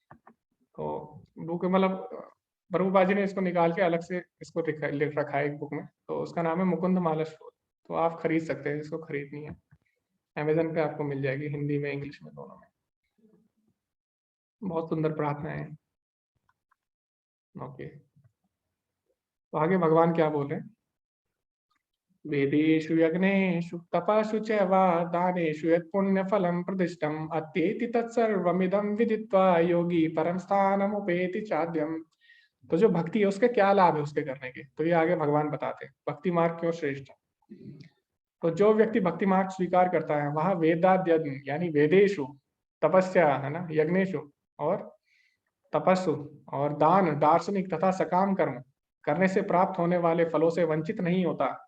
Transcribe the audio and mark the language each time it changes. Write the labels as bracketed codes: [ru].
[hi] तो बुक मतलब प्रभुपाद जी ने इसको निकाल के अलग से इसको लिख रखा है एक बुक में, तो उसका नाम है मुकुंद माला स्टोर। तो आप खरीद सकते हैं, इसको खरीदनी है अमेजन पे आपको मिल जाएगी, हिंदी में इंग्लिश में दोनों में। बहुत सुंदर प्रार्थना है। ओके, तो आगे भगवान क्या बोल रहे हैं। [sa] वेदेषु यज्ञेषु तपस्सु च वा दानेषु यत् पुण्यफलं प्रतिष्ठम् अत्येति तत्सर्वमिदं विदित्वा योगी परम स्थानमुपेति चाद्यम। [hi] तो जो भक्ति है उसके क्या लाभ है उसके करने के, तो ये आगे भगवान बताते हैं भक्ति मार्ग क्यों श्रेष्ठ है। तो जो व्यक्ति भक्ति मार्ग स्वीकार करता है वह वेदाध्ययन यानी वेदेशु, तपस्या है ना, यज्ञेशु और तपस्सु और दान, दार्शनिक तथा सकाम कर्म करने से प्राप्त होने वाले फलों से वंचित नहीं होता।